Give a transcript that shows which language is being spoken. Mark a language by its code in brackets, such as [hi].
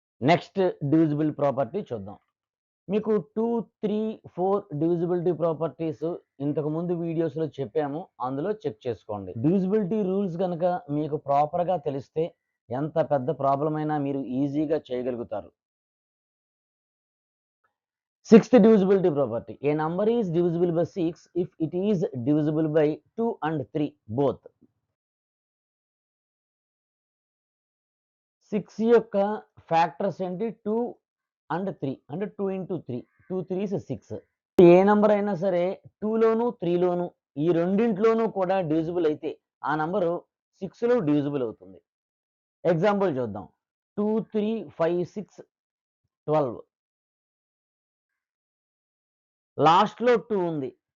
[te] Next divisible property చూద్దాం. మీకు 2, 3, 4 divisibility properties ఇంతకుముందు వీడియోస్లో చెప్పాము, అందులో చెక్ చేసుకోండి. డివిజిబిలిటీ రూల్స్ కనుక మీకు ప్రాపర్గా తెలిస్తే ఎంత పెద్ద ప్రాబ్లం అయినా మీరు ఈజీగా చేయగలుగుతారు. [en] Sixth divisibility property. A number is divisible by 6 if it is divisible by 2 and 3 both. [te] 6 యొక్క ఫ్యాక్టర్స్ ఏంటి? 2 and 3 అంటే 2 into 3, 2 3s 6. ఏ నంబర్ అయినా సరే 2లోను 3లోను ఈ రెండింటిలోనూ కూడా డివిజిబుల్ అయితే ఆ నంబరు 6లో డివిజిబుల్ అవుతుంది. ఎగ్జాంపుల్ చూద్దాం. 2 3 5 6 12 లాస్ట్లో 2 ఉంది.